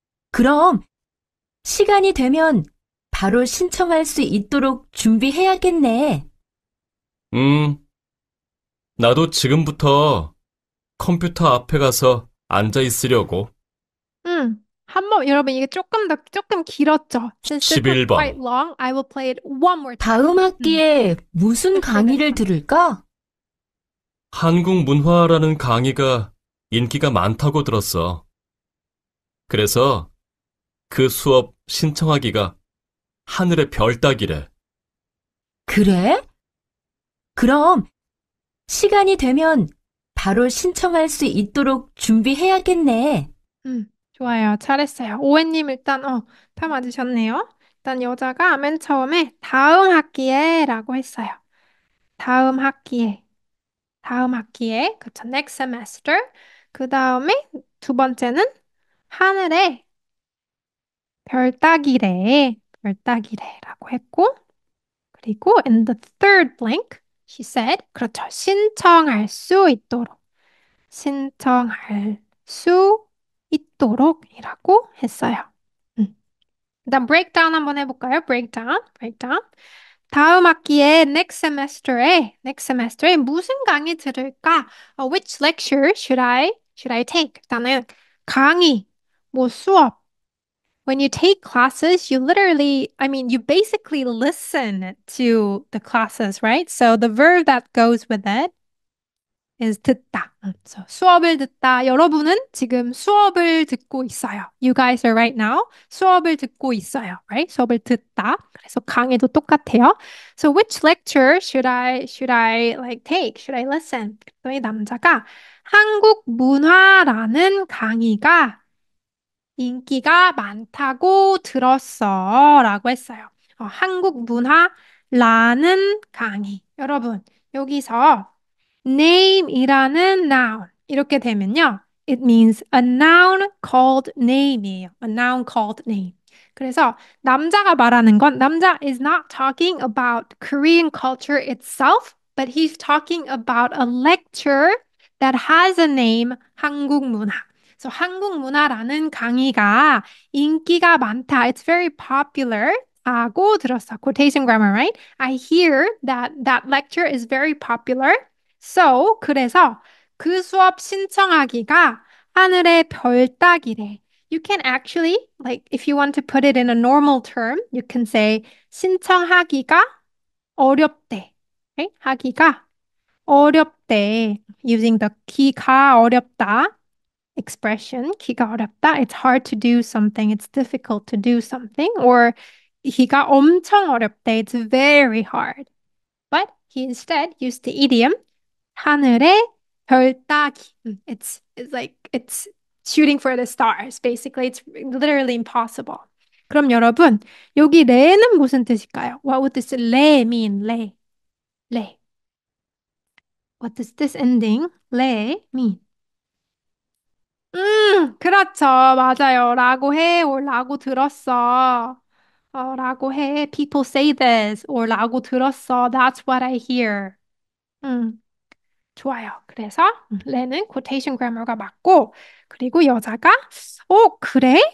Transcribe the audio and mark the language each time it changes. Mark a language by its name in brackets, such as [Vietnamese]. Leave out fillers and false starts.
[Korean] 그럼 시간이 되면 바로 신청할 수 있도록 준비해야겠네. 나도 지금부터 컴퓨터 앞에 가서 앉아 있으려고. 한번 여러분 이게 조금 길었죠. [English] Since this was [Korean] 11번. [English] quite long, I will play it one more time. [Korean] 다음 학기에 무슨 강의를 들을까? 한국 문화라는 강의가 인기가 많다고 들었어. 그래서 그 수업 신청하기가 하늘의 별 따기래. 그래? 그럼 시간이 되면 바로 신청할 수 있도록 준비해야겠네. 좋아요. 잘했어요. 오해님 일단 다 맞으셨네요. 일단 여자가 맨 처음에 다음 학기에 라고 했어요. 다음 학기에. 다음 학기에. 그쵸. next semester. 그 다음에 두 번째는 하늘에 별 따기래. 별 따기래라고 했고. [English] 그리고 in the third blank, she said, [Korean] 그렇죠. 신청할 수 있도록. 신청할 수 있도록이라고 했어요. 일단 breakdown 한번 해볼까요? [English] breakdown. [Korean] 다음 학기에 next semester에 무슨 강의 들을까? [English] Which lecture should I take? [Korean] 일단은 강의, 뭐 수업. [English] When you take classes, you basically listen to the classes, right? So the verb that goes with it is 듣다. [Korean] So 수업을 듣다. 여러분은 지금 수업을 듣고 있어요. [English] You guys are right now. [Korean] 수업을 듣고 있어요. [English] Right? [Korean] 수업을 듣다. 그래서 강의도 똑같아요. [English] So which lecture should I like take? Should I listen? [Korean] 그랬더니 남자가 한국 문화라는 강의가 인기가 많다고 들었어. 라고 했어요. 한국 문화라는 강의. 여러분, 여기서 name이라는 noun. 이렇게 되면요. [English] It means a noun called name이에요. A noun called name. [Korean] 그래서 남자가 말하는 건 [English] 남자 is not talking about Korean culture itself, but he's talking about a lecture that has a name 한국 문화. [Korean] 그래서 한국 문화라는 강의가 인기가 많다. [English] It's very popular. [Korean] 하고 들었어. [English] Quotation grammar, right? I hear that that lecture is very popular. [Korean] So, 그래서 그 수업 신청하기가 하늘의 별 따기래. [English] You can actually, like, if you want to put it in a normal term, you can say [Korean] 신청하기가 어렵대. Right? 하기가 어렵대. [English] Using the 기가 어렵다 expression. [Korean] 기가 어렵다. [English] It's hard to do something. It's difficult to do something. Or [Korean] 기가 엄청 어렵대. [English] It's very hard. But he instead used the idiom 하늘에 별 따기. It's shooting for the stars. Basically, it's literally impossible. [Korean] 그럼 여러분, 여기 레는 무슨 뜻일까요? [English] What would this 레 mean? 레. What does this ending 레 mean? [Korean] 그렇죠. 맞아요. 라고 해, or 라고 들었어. 라고 해. [English] People say this, or 라고 들었어. That's what I hear. [Korean] 음. 좋아요. 그래서 레는 quotation grammar가 맞고 그리고 여자가 그래?